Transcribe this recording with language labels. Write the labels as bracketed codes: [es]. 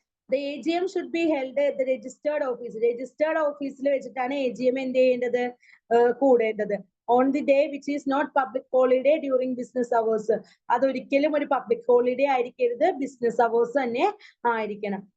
[en] The AGM should be held at the registered office. [ml] Registered office വെച്ചിട്ടാണ് AGM എന്ത് ചെയ്യേണ്ടത്, കൂടേണ്ടത്. [en] On the day which is not public holiday during business hours. [ml] അതൊരിക്കലും ഒരു public holiday ആയിരിക്കരുത്, business hours തന്നെ ആയിരിക്കണം.